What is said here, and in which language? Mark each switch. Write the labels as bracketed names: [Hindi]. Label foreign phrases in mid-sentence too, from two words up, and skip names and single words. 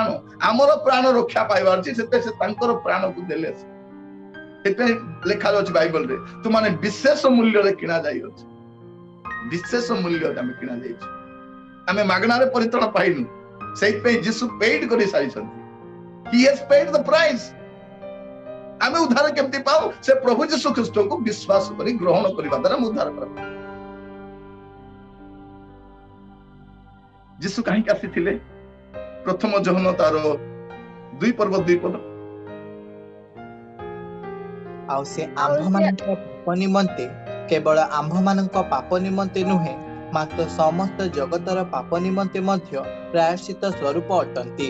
[Odia] ଆମର ପ୍ରାଣ ରକ୍ଷା ପାଇବାର ଅଛି, ସେଥିପାଇଁ ସେ ତାଙ୍କର ପ୍ରାଣକୁ ଦେଲେ। ସେଥିପାଇଁ ଲେଖା ଅଛି ବାଇବଲରେ, ତୁମାନେ ବିଶେଷ ମୂଲ୍ୟରେ କିଣା ଯାଇଅଛି। ବିଶେଷ ମୂଲ୍ୟରେ ଆମେ କିଣା ଯାଇଛୁ, ଆମେ ମାଗଣାରେ ପରିତ୍ରାଣ ପାଇନୁ। ସେଇଥିପାଇଁ ଯୀଶୁ ପେଡ୍ କରି ସାରିଛନ୍ତି। [English] He has paid the price। [Odia] ଆମେ ଉଦ୍ଧାର କେମିତି ପାଉ? ସେ ପ୍ରଭୁ ଯୀଶୁ ଖ୍ରୀଷ୍ଟଙ୍କୁ ବିଶ୍ୱାସ କରି ଗ୍ରହଣ କରିବା ଦ୍ୱାରା ଆମେ ଉଦ୍ଧାର ପାଉ। ଯୀଶୁ କାହିଁକି ଆସିଥିଲେ? ପ୍ରଥମ ଯୋହନ ତାର 2:2 ଆଉ ସେ ଆମ୍ଭମାନଙ୍କ ପାପ ନିମନ୍ତେ, କେବଳ ଆମ୍ଭମାନଙ୍କ ପାପ ନିମନ୍ତେ ନୁହେଁ, ମାତ୍ର ସମସ୍ତ ଜଗତର ପାପ ନିମନ୍ତେ ମଧ୍ୟ ପ୍ରାୟଶ୍ଚିତ ସ୍ୱରୂପ ଅଟନ୍ତି।